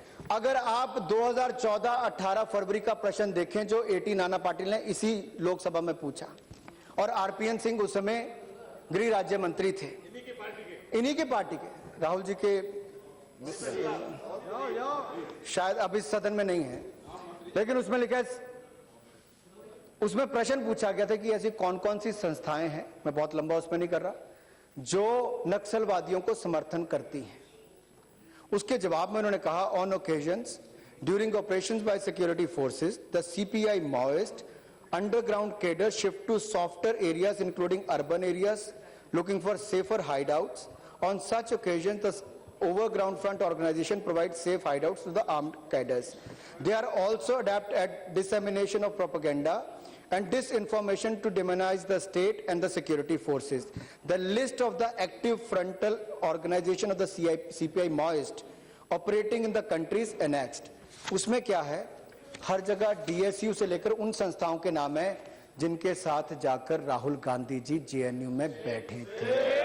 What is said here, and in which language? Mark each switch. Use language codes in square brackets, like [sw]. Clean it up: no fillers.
[hi] अगर आप 2014-18 फरवरी का प्रश्न देखें जो एटी नाना पाटिल ने इसी लोकसभा में पूछा, और आरपीएन सिंह उस समय गृह राज्य मंत्री थे, इन्हीं की पार्टी के, राहुल जी के शायद अब इस सदन में नहीं है, लेकिन उसमें लिखा है, उसमें प्रश्न पूछा गया था कि ऐसी कौन कौन सी संस्थाएं हैं, मैं बहुत लंबा उसमें नहीं कर रहा, जो नक्सलवादियों को समर्थन करती हैं। उसके जवाब में उन्होंने कहा, [en] On occasions during operations by security forces the CPI Maoist underground cadre shift to softer areas including urban areas looking for safer hideouts. On such occasions, the overground front organization provides safe hideouts to the armed cadres. They are also adept at dissemination of propaganda and disinformation to demonize the state and the security forces. The list of the active frontal organization of the CPI Maoist operating in the country is annexed. [hi] उसमें क्या है? हर जगह DSU से लेकर उन संस्थाओं के नाम है जिनके साथ जाकर राहुल गांधी जी जेएनयू में बैठे थे।